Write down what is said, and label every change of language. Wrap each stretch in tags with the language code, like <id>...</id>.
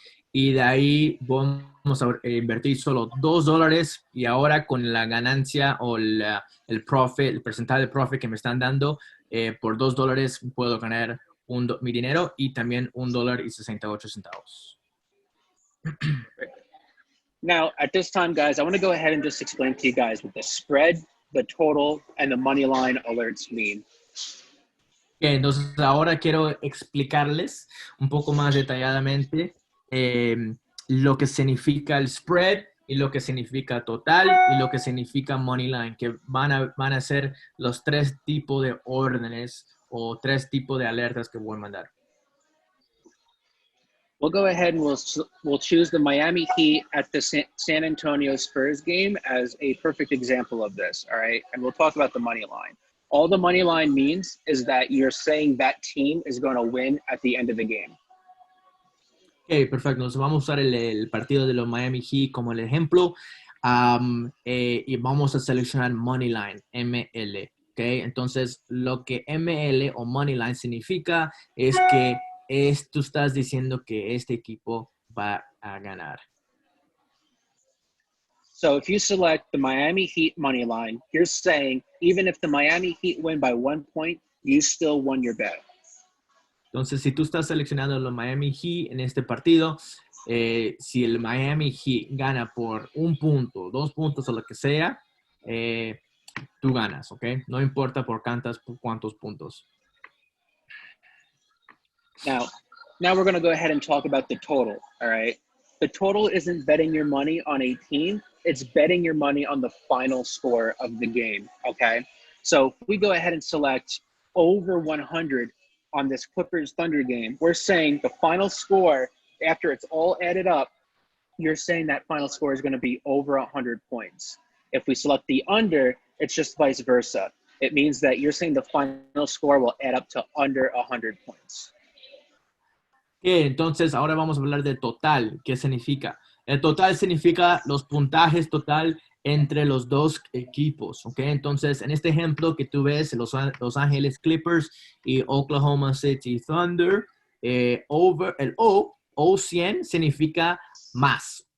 <es>Y de ahí vamos a invertir solo $2 y ahora con la ganancia o el profit, el porcentaje de profit que me están dando, por $2 puedo ganar mi dinero y también $1.68.</es> <en>Now, at this time, guys, I want to go ahead and just explain to you guys what the spread, the total, and the money line alerts mean.</en> <es>Okay, entonces ahora quiero explicarles un poco más detalladamente lo que significa el spread y lo que significa total y lo que significa money line, que van a ser los 3 tipos de órdenes o 3 tipos de alertas que voy a mandar.</es> <en>We'll go ahead and we'll choose the Miami Heat at the San Antonio Spurs game as a perfect example of this, all right? And we'll talk about the money line. All the money line means is that you're saying that team is going to win at the end of the game.</en> <es>Ok, perfecto. Entonces vamos a usar el partido de los Miami Heat como el ejemplo y vamos a seleccionar money line, ML. Ok, entonces lo que ML o money line significa es que tú estás diciendo que este equipo va a ganar.</es> <en>So if you select the Miami Heat money line, you're saying even if the Miami Heat win by 1 point, you still won your bet.</en> <es>Entonces, si tú estás seleccionando los Miami Heat en este partido, si el Miami Heat gana por 1 punto, 2 puntos o lo que sea, tú ganas, ¿ok? No importa por cuántos puntos.</es> <en>Now we're going to go ahead and talk about the total, all right? The total isn't betting your money on a team, it's betting your money on the final score of the game, okay? So if we go ahead and select over 100 on this Clippers Thunder game, we're saying the final score, after it's all added up, you're saying that final score is going to be over 100 points. If we select the under, it's just vice versa. It means that you're saying the final score will add up to under 100 points.</en> <es>Entonces, ahora vamos a hablar de total. ¿Qué significa? El total significa los puntajes total entre los dos equipos, ¿ok? Entonces, en este ejemplo que tú ves, Los Ángeles Clippers y Oklahoma City Thunder, el O 100 significa más.</es>